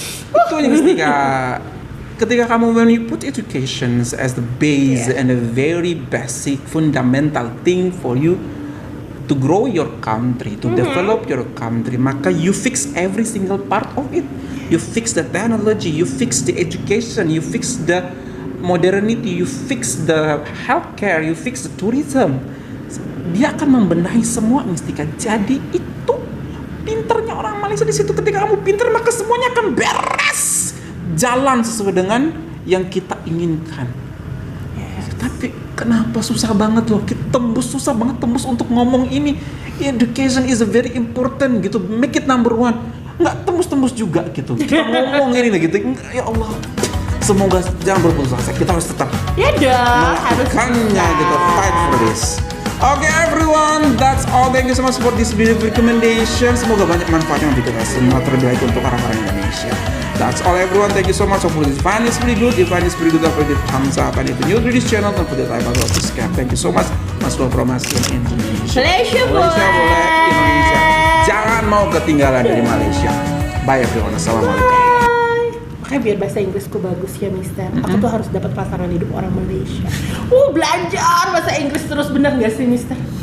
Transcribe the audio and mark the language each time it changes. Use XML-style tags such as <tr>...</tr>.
<id>Itu yang ketika kamu</id> <en>when you put education as the base and a very basic fundamental thing for you to grow your country, to develop your country,</en> <id>maka</id> <en>you fix every single part of it. You fix the technology, you fix the education, you fix the modernity, you fix the healthcare, you fix the tourism.</en> <id>Dia akan membenahi semua Mistika. Jadi itu pinternya orang Malaysia di situ. Ketika kamu pinter maka semuanya akan beres, jalan sesuai dengan yang kita inginkan. Tapi kenapa susah banget loh? Susah banget tembus untuk ngomong ini.</id> <en>Education is a very important gitu. Make it number one.</en> <id>Nggak tembus juga gitu. Kita ngomong ini gitu. Ya Allah. Semoga jangan berputus asa. Kita harus tetap Ya dong, harus melakukannya gitu.</id> <en>Fight for this. Okay everyone, that's all. Thank you so much for this video recommendation.</en> <id>Semoga banyak manfaatnya untuk kita semua, terlebih lagi untuk orang-orang Indonesia.</id> <en>That's all everyone. Thank you so much. Hopefully this find is pretty good. If find is pretty good, don't forget to thumbs up. And if you're new to this channel, don't forget to like button, subscribe. Thank you so much. Mas Love from us in Indonesia.</en> <ms>Malaysia Malaysia boleh. boleh, Indonesia.</ms> <id>Jangan mau ketinggalan dari Malaysia.</id> <en>Bye everyone. Assalamualaikum.</en> <id>Makanya biar bahasa Inggrisku bagus ya Mister. Aku tuh harus dapat pasangan hidup orang Malaysia. Belajar bahasa Inggris terus, bener gak sih Mister?</id>